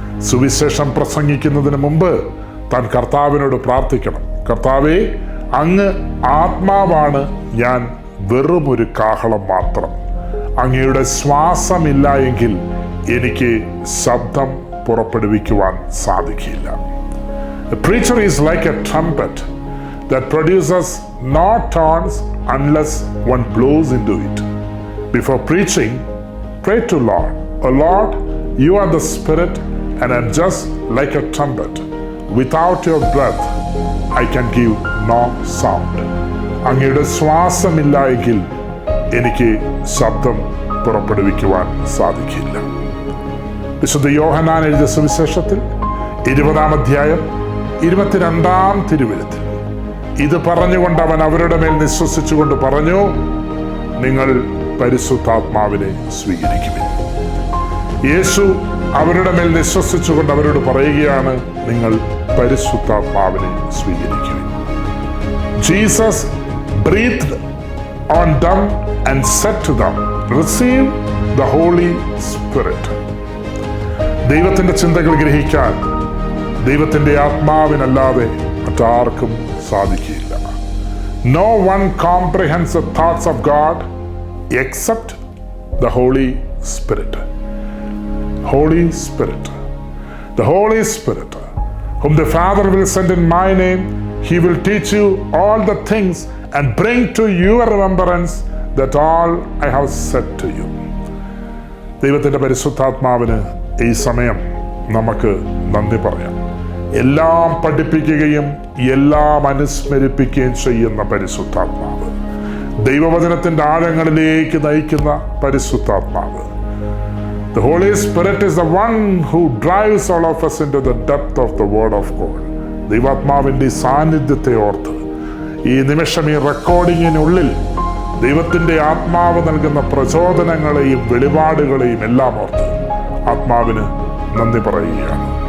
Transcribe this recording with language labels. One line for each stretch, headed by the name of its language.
Malayalam: സുവിശേഷം പ്രസംഗിക്കുന്നതിന് മുമ്പ് താൻ കർത്താവിനോട് പ്രാർത്ഥിക്കണം, കർത്താവേ, അങ്ങ് ആത്മാവാണ്, ഞാൻ വെറുമൊരു കാഹളം മാത്രം. അങ്ങയുടെ ശ്വാസമില്ല എങ്കിൽ എനിക്ക് ശബ്ദം പുറപ്പെടുവിക്കുവാൻ സാധിക്കില്ല.
English: A preacher is like a trumpet that produces no tones unless one blows into it. Before preaching, pray to Lord, "O Lord, you are the Spirit and I am just like a trumpet. Without your breath, I can give no sound."
Malayalam: അങ്ങയുടെ ശ്വാസമില്ല എങ്കിൽ എനിക്ക് ശബ്ദം പുറപ്പെടുവിക്കുവാൻ സാധിക്കില്ല. വിശുദ്ധ യോഹന്നാൻ എഴുതിയ സുവിശേഷത്തിൽ 20-ാം അധ്യായം 22-ാം തിരുവെഴുത്തിൽ ഇത് പറഞ്ഞുകൊണ്ട് അവൻ അവരുടെ മേൽ നിശ്വസിച്ചുകൊണ്ട് പറഞ്ഞു, നിങ്ങൾ പരിശുദ്ധാത്മാവിനെ സ്വീകരിക്കുവിൻ. യേശു അവരുടെ മേൽ നിശ്വസിച്ചുകൊണ്ട് അവരോട് പറയുകയാണ്, നിങ്ങൾ പരിശുദ്ധാത്മാവിനെ സ്വീകരിക്കുവിൻ.
English: Jesus breathed on them and said to them, "Receive the Holy Spirit."
Malayalam: ദൈവത്തിൻ്റെ ചിന്തകൾ ഗ്രഹിക്കാൻ ദൈവത്തിൻ്റെ ആത്മാവിനല്ലാതെ മറ്റാർക്കും സാധിക്കില്ല.
English: No one comprehends the thoughts of God except the Holy Spirit. Holy Spirit. The Holy Spirit, whom the Father will send in my name, he will teach you all the things and bring to your remembrance that all I have said to you.
Malayalam: ദൈവത്തിൻ്റെ പരിശുദ്ധാത്മാവിന് ഈ സമയം നമുക്ക് നന്ദി പറയാം. എല്ലാം പഠിപ്പിക്കുകയും എല്ലാം അനുസ്മരിപ്പിക്കുകയും ചെയ്യുന്ന പരിശുദ്ധാത്മാവ്, ദൈവവചനത്തിൻ്റെ ആഴങ്ങളിലേക്ക് നയിക്കുന്ന പരിശുദ്ധാത്മാവ്.
English: The Holy Spirit is the one who drives all of us into the depth of the Word of God.
Malayalam: ദൈവാത്മാവിൻ്റെ സാന്നിധ്യത്തെ ഓർത്ത് ഈ നിമിഷം ഈ റെക്കോർഡിങ്ങിനുള്ളിൽ ദൈവത്തിൻ്റെ ആത്മാവ് നൽകുന്ന പ്രചോദനങ്ങളെയും വെളിപാടുകളെയും എല്ലാം ഓർത്ത് ആത്മാവിന് നന്ദി പറയുകയാണ്.